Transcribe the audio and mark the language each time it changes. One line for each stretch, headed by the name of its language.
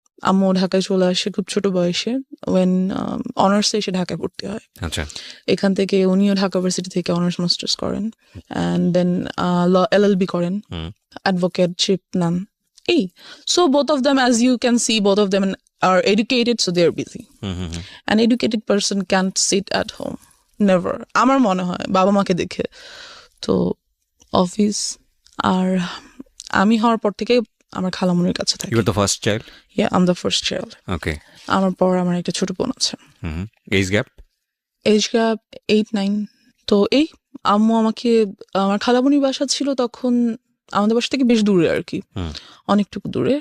Bangla: আম্মু ঢাকায় চলে আসে খুব ছোট বয়সে, ওয়েন অনার্সে এসে ঢাকায় ভর্তি হয়। এখান থেকে উনিও ঢাকা ভার্সিটি থেকে অনার্স মাস্টার্স করেন,
English: and then
Bangla: LLB করেন, অ্যাডভোকেটশিপ নেন।
English: So both of them, as you can see, both of them are educated, so they are busy. An educated person can't sit at home, never.
Bangla: আমার মনে হয় বাবা মাকে দেখে। তো অফিস, আর আমি হওয়ার পর থেকে আমার খালামুনির কাছে থাকি।
English: You are the first child? Yeah, I'm the first child. Okay.
Bangla: আমার পর আমার একটা ছোট বোন আছে।
English: Age gap 8-9।
Bangla: তো আম্মু আমাকে, আমার খালামুনির বাসা ছিল তখন আমাদের বাসা থেকে বেশ দূরে আর কি, অনেকটুকু দূরে।